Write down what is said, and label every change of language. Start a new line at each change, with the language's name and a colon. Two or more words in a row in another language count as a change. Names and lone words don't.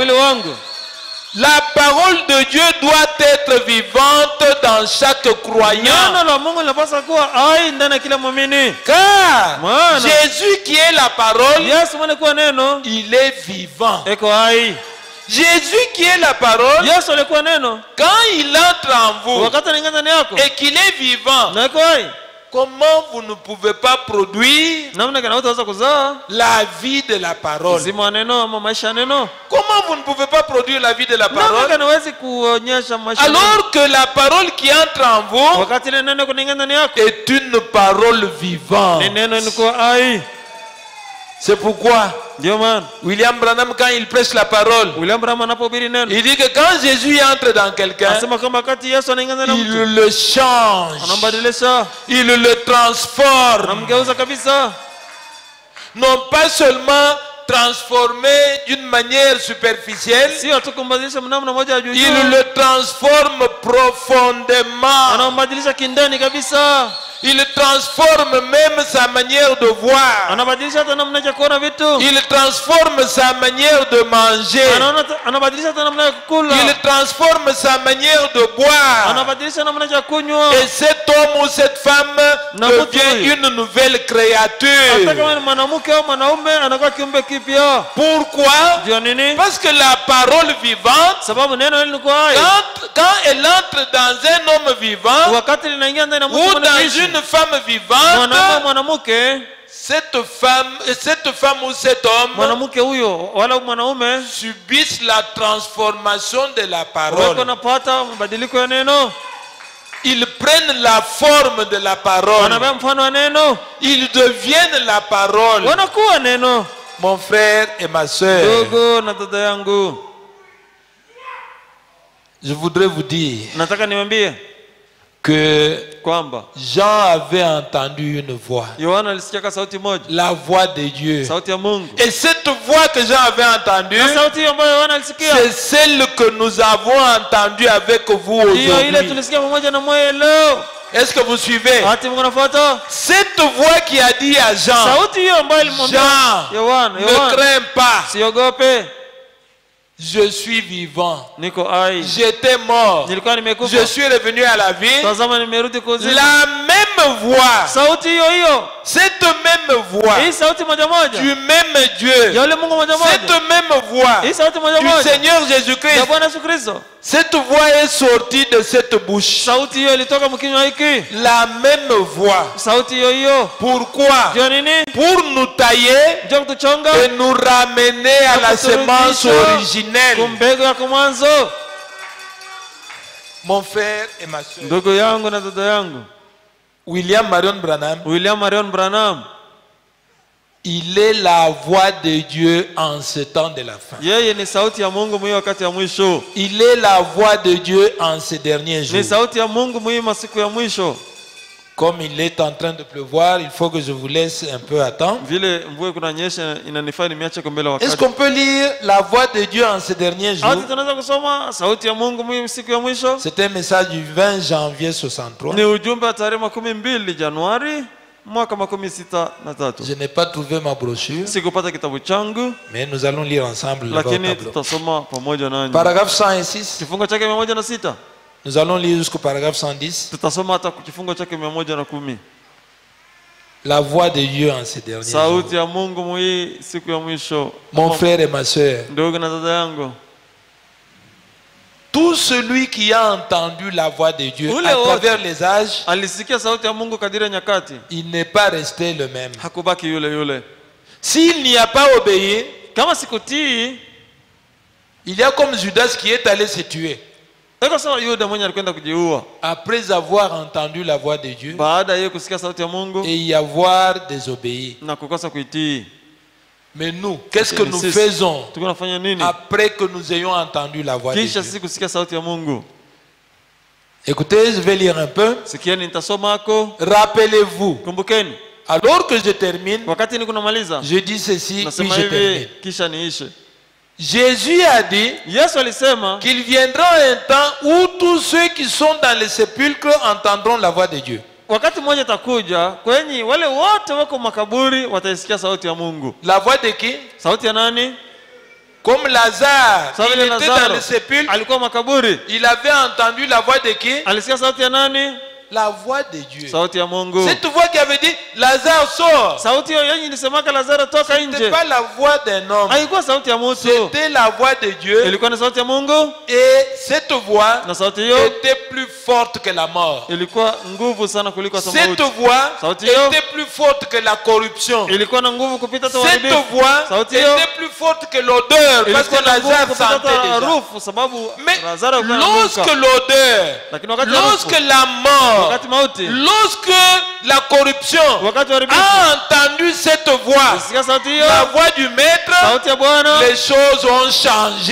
French: La parole de Dieu doit être vivante dans chaque croyant. Car Jésus qui est la parole, il est vivant. Jésus qui est la parole,
Swahili: Yesu alikuwa neno,
French: quand il entre en vous
Swahili: wakati anaingia ndani yako
French: et qu'il est vivant,
Swahili: na yuko hai,
French: comment vous ne pouvez pas produire
Swahili: namna gani utaweza kuzaa
French: la vie de la parole?
Swahili: uzima wa neno ama maisha ya neno?
French: Comment vous ne pouvez pas produire la vie de la
Swahili: Namna
French: parole
Swahili: gani huwezi kuonyesha maisha ya neno?
French: alors que la parole qui entre en vous
Swahili: Wakati ile neno kunaingia ndani yako
French: est une parole vivante?
Swahili: ni neno liko hai.
French: C'est pourquoi
Swahili: Ndio maana
French: William Branham, quand il prêche la parole,
Swahili: William Branham anapohubiri neno
French: il dit que quand Jésus entre dans quelqu'un,
Swahili: anasema kwamba wakati Yesu anaingia ndani ya mtu
French: il le change,
Swahili: anambadilisha,
French: il le transforme.
Swahili: anamgeuza kabisa.
French: Non pas seulement transformé d'une manière superficielle,
Swahili: Sio tu kumbadilisha namna moja ya juu juu,
French: il le transforme profondément.
Swahili: anambadilisha kindani kabisa.
French: Il transforme même sa manière de voir.
Swahili: Anabadilisha hata namna ya kuona vitu.
French: Il transforme sa manière de manger.
Swahili: Anabadilisha hata namna ya kukula.
French: Il transforme sa manière de boire.
Swahili: Anabadilisha namna ya kunywa.
French: Et cet homme ou cette femme devient une nouvelle créature.
Swahili: Hata kama ni mwanamke au mwanaume anakuwa kiumbe kipya.
French: Pourquoi?
Swahili: Ndio nini?
French: Parce que la parole vivante,
Swahili: Sababu neno hili liko hai.
French: quand elle entre dans un homme vivant
Swahili: Wakati linaingia ndani ya mtu
French: ou dans
Swahili: mwenye
French: une femme vivante,
Swahili: mwanaume mwanamke,
French: cette femme ou cet homme
Swahili: mwanamke huyo wala mwanaume
French: subissent la transformation de la parole.
Swahili: wako napata mabadiliko ya neno.
French: Ils prennent la forme de la parole.
Swahili: Wanabeba mfano wa neno.
French: Ils deviennent la parole.
Swahili: Wanakuwa neno.
French: Mon frère et ma soeur,
Swahili: Ndugu na dada yangu,
French: je voudrais vous dire
Swahili: nataka niwaambie
French: que
Swahili: kwamba
French: Jean avait entendu une voix,
Swahili: Yohana alisikia sauti moja,
French: la voix de Dieu.
Swahili: sauti ya Mungu.
French: Et cette voix que Jean avait entendue,
Swahili: Na sauti hiyo ambayo Yohana alisikia
French: c'est celle que nous avons entendue avec vous
Swahili: hiyo ile
French: aujourd'hui.
Swahili: tulisikia pamoja na mwe leo.
French: Est-ce que vous suivez?
Swahili: Hati Mungu anafuata.
French: Cette voix qui a dit à Jean,
Swahili: Sauti hiyo ambayo ilimwambia Yohana,
French: ne crains pas,
Swahili: siogope,
French: je suis vivant.
Swahili: niko hai.
French: J'étais mort,
Swahili: Nilikuwa nimekufa,
French: je suis revenu à la vie.
Swahili: tazama nimerudi kuzima.
French: La même voix,
Swahili: Sauti hiyo hiyo,
French: cette même voix
Swahili: hii sauti moja moja
French: du même Dieu,
Swahili: ya yule Mungu moja moja,
French: cette même voix
Swahili: hii sauti moja
French: du
Swahili: moja
French: Seigneur
Swahili: ya
French: Jésus-Christ,
Swahili: Bwana Yesu Kristo.
French: cette voix est sortie de cette bouche.
Swahili: Sauti hiyo ilitoka mkinywa hiki,
French: La même voix.
Swahili: sauti hiyo hiyo.
French: Pourquoi?
Swahili: Ndio nini?
French: Pour nous tailler
Swahili: Ndio kutuchonga
French: et nous ramener à la semence originelle.
Swahili: kumbegu ya mwanzo.
French: Mon frère et ma soeur,
Swahili: Ndugu yangu na dada yangu,
French: William Marion Branham,
Swahili: William Marion Branham,
French: il est la voix de Dieu en ce temps de la fin.
Swahili: yeye ni sauti ya Mungu mwi wakati ya mwisho.
French: Il est la voix de Dieu en ces derniers
Swahili: Ni
French: jours.
Swahili: sauti ya Mungu mwi masiku ya mwisho.
French: Comme il est en train de pleuvoir, il faut que je vous laisse un peu attendre.
Swahili: Vile mvua kunanyesha inanifaa nimeache kwa mbele
French: Est-ce
Swahili: wakati.
French: qu'on peut lire la voix de Dieu en ces derniers jours?
Swahili: Hata tunaweza kusoma sauti ya Mungu mwi siku ya mwisho.
French: C'est un message du 20 janvier 63.
Swahili: Ni ujumbe wa tarehe 12 Januari mwaka 63.
French: Je n'ai pas trouvé ma brochure,
Swahili: Sikupata kitabu changu,
French: mais nous allons lire ensemble là-bas au
Swahili: lakini
French: tableau.
Swahili: tutasoma pamoja nanyi.
French: Paragraphe 106.
Swahili: Kifungo chake 106.
French: Nous allons lire jusqu'au paragraphe 110.
Swahili: Tutasoma hata kifungo chake 110.
French: La voix de Dieu en ces derniers jours.
Swahili: Sauti ya Mungu mwi siku ya mwisho.
French: Mon frère et ma soeur,
Swahili: Ndugu na dada yangu,
French: tout celui qui a entendu la voix de Dieu
Swahili: Ule
French: à
Swahili: wote
French: travers les âges,
Swahili: alisikia sauti ya Mungu kadiri ya nyakati,
French: il n'est pas resté le même.
Swahili: hakubaki yule yule.
French: S'il n'y a pas obéi,
Swahili: Kama sikutii,
French: il y a comme Judas qui est allé se tuer.
Swahili: iko sawa Yuda mwenye alikwenda kujiua
French: Après avoir entendu la voix de Dieu
Swahili: baada ya yeye kusikia sauti ya Mungu
French: et y avoir désobéi.
Swahili: na kukosa kuitii.
French: Mais nous, qu'est-ce que nous faisons
Swahili: Tuko nafanya nini
French: après que nous ayons entendu la voix de
Swahili: kisha
French: Dieu?
Swahili: sisi kusikia sauti ya Mungu?
French: Écoutez, je vais lire un peu.
Swahili: Sikieni, nitasoma hako.
French: Rappelez-vous,
Swahili: Kumbukeni,
French: alors que je termine,
Swahili: wakati niko namaliza
French: je dis ceci, puis
Swahili: nasema
French: je
Swahili: hivi
French: termine.
Swahili: kisha niishe.
French: Jésus a dit
Swahili: Yesu alisema
French: qu'il viendra un temps où tous ceux qui sont dans les sépulcres entendront la voix de Dieu.
Swahili: wakati mmoja atakuja kwenye wale wote wako makaburi wataisikia sauti ya Mungu.
French: La voix de qui?
Swahili: Sauti ya nani?
French: Comme Lazare,
Swahili: Sawa
French: il
Swahili: vile
French: était dans
Swahili: Lazaro
French: le sépulcre,
Swahili: alikuwa makaburi,
French: il avait entendu la voix de qui?
Swahili: alisikia sauti ya nani?
French: la voix de Dieu.
Swahili: Sauti ya Mungu.
French: Cette voix qui avait dit Lazare sort.
Swahili: Sauti hiyo yenye ilisemaka Lazaro toka nje.
French: C'était pas la voix d'un homme.
Swahili: Haikuwa sauti ya mtu.
French: C'était la voix de Dieu.
Swahili: Ilikuwa ni sauti ya Mungu.
French: Et cette voix
Swahili: na sauti hiyo
French: était plus forte que la mort.
Swahili: Ilikuwa nguvu sana kuliko mauti.
French: Cette voix était plus forte que la corruption.
Swahili: Ilikuwa na nguvu kupita hata
French: cette voix était plus forte que l'odeur parce que Lazare sentait déjà. Mais lorsque l'odeur, lorsque la mort, lorsque la corruption a entendu cette voix, la voix du maître, les choses ont changé.